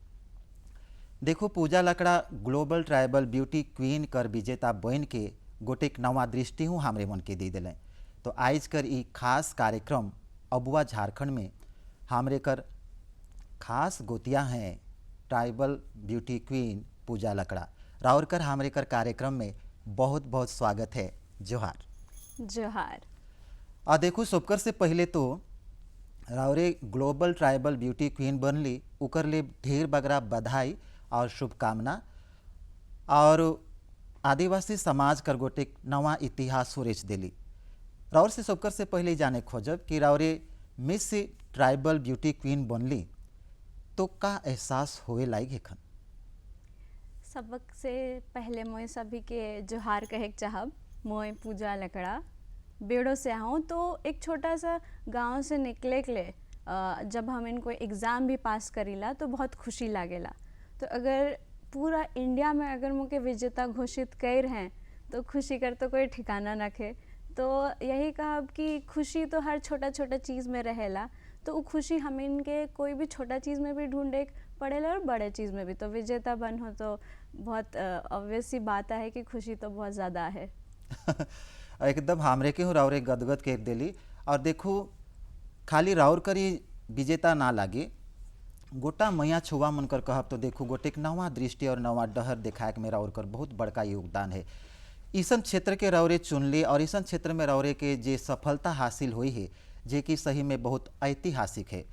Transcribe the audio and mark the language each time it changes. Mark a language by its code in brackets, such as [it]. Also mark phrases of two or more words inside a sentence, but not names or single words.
[sck] देखो पूजा लकड़ा [en] Global Tribal Beauty Queen [sck] कर विजेता बन के गोटेक नवा दृष्टि हूँ हमरे मन के दे दिलें। तो आज कर ई खास कार्यक्रम अबुआ झारखंड में हमरे कर खास गोतिया हैं [en] Tribal Beauty Queen [sck] पूजा लकड़ा। राउर कर हमरे कर कार्यक्रम में बहुत बहुत स्वागत है। जोहार जोहार। और देखो सबकर से पहले तो राउरे [en] Global Tribal Beauty Queen [sck] बनली उकर ले ढेर बगरा बधाई और शुभकामना। और आदिवासी समाज कर गोटेक नवा इतिहास सुरेश दिली। राउर से सबकर से पहले जाने खोजब कि राउरे [en] Miss Tribal Beauty Queen [sck] बनली तो का एहसास होए लाइक है खन? सबक से पहले मोय सभी के जोहार कहे चाहब। मोय पूजा लकड़ा बेड़ो से आऊँ तो एक छोटा सा गांव से निकले के लिए जब हम इनको एग्ज़ाम भी पास करीला तो बहुत खुशी लागेला। [hi] तो अगर पूरा इंडिया में अगर मुझे विजेता घोषित कर हैं तो खुशी कर तो कोई ठिकाना न खे। तो यही कहा कि खुशी तो हर छोटा छोटा चीज़ में रहेला। तो वो खुशी हम इनके कोई भी छोटा चीज़ में भी ढूंढे पड़ेला और बड़े चीज़ में भी। तो विजेता बन हो तो बहुत ऑब्वियस सी बात है कि खुशी तो बहुत ज़्यादा है। [sck] एकदम हमरे के हूँ राउरे गदगद कर दिली। और देखो खाली राउर करी विजेता ना लागे गोटा मैया छुआ मन कर कहब तो देखो गोटेक नवा दृष्टि और नवा डहर दिखाए के में राउर कर बहुत बड़का योगदान है। ईसन क्षेत्र के राउरे चुनले और ईसन क्षेत्र में राउरे के जे सफलता हासिल हुई है जे कि सही में बहुत ऐतिहासिक है।